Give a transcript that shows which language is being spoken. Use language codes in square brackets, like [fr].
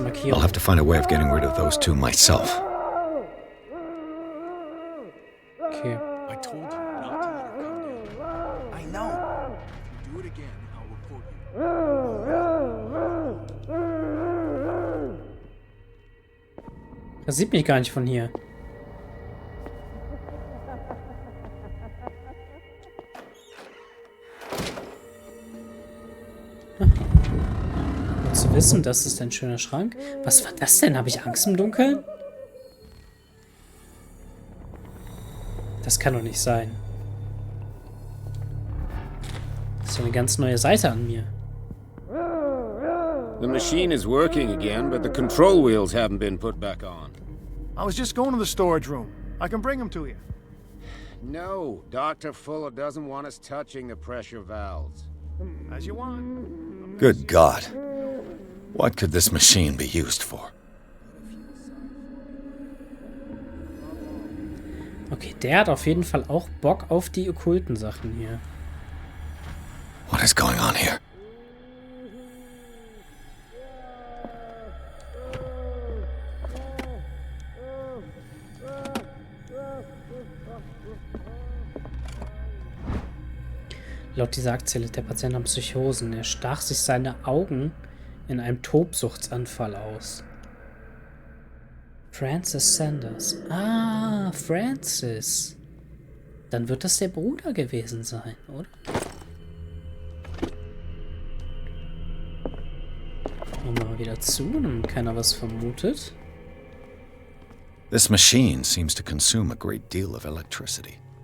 [en] I'll [de] Markierung. [en] have to find a way of getting rid of those two myself. Okay. I told you not to let her come down. I know. If you do it again, I'll report you. [de] Das sieht mich gar nicht von hier. Zu wissen, das ist ein schöner Schrank. Was war das denn? Habe ich Angst im Dunkeln? Das kann doch nicht sein. Das ist ja eine ganz neue Seite an mir. [en] The machine is working again, but the control wheels haven't been put back on. I was just going to the storage room. I can bring them to you. No, Dr. Fuller doesn't want us touching the pressure valves. As you want. Good God. What could this machine be used for? [de] Okay, der hat auf jeden Fall auch Bock auf die okkulten Sachen hier. [en] What is going on here? [de] Laut dieser Akte litt der Patient an Psychosen. Er stach sich seine Augen in einem Tobsuchtsanfall aus. Francis Sanders. Ah, Francis. Dann wird das der Bruder gewesen sein, oder? Machen wir mal wieder zu, damit keiner was vermutet. [en] This machine seems to consume a great deal of electricity.